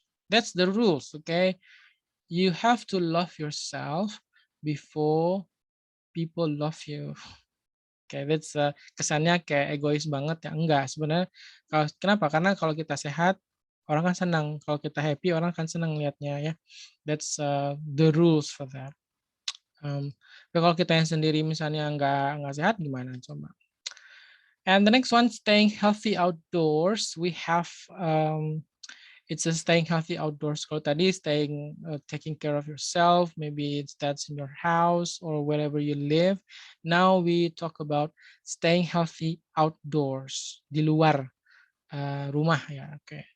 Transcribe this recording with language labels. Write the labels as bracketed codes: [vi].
[en] That's the rules, okay? You have to love yourself before people love you. [id] Oke, that's kesannya kayak egois banget ya. Enggak, sebenarnya kenapa? Karena kalau kita sehat, orang kan senang. Kalau kita happy, orang kan senang lihatnya ya. [en] That's the rules for that. [id] Tapi kalau kita yang sendiri misalnya nggak sehat, gimana coba? [en] And the next one, staying healthy outdoors. We have it's a staying healthy outdoors. [id] Kalau tadi [en] staying, taking care of yourself, maybe that's in your house or wherever you live. Now we talk about staying healthy outdoors, [id] di luar rumah ya. [en] Okay.